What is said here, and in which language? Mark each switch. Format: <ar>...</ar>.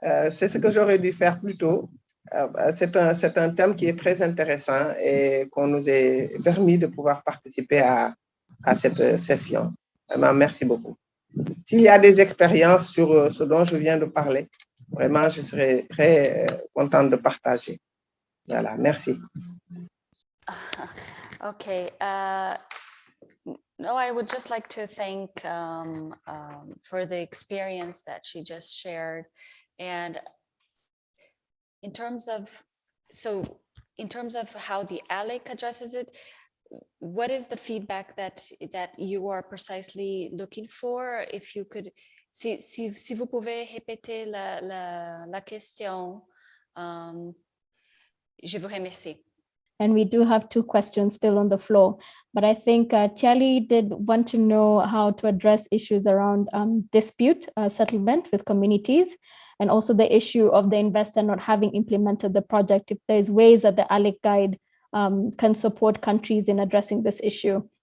<fr>C'est ce que j'aurais dû faire plus tôt. C'est un thème qui est très intéressant et qu'on nous ait permis de pouvoir participer à cette session. Vraiment, merci beaucoup. S'il y a des expériences sur ce dont je viens de parler, vraiment, je serais très contente de partager. Voilà, merci.</fr> <en>Okay. No, I would just like to thank for the experience that she just shared. And in terms of how the ALEC addresses it, what is the feedback that you are precisely looking for? If you could,</en> <fr>si vous pouvez répéter la question, je vous remercie.</fr> <en>And we do have 2 questions still on the floor, but I think Tiali did want to know how to address issues around dispute settlement with communities, and also the issue of the investor not having implemented the project, if there's ways that the ALEC guide can support countries in addressing this issue.</en>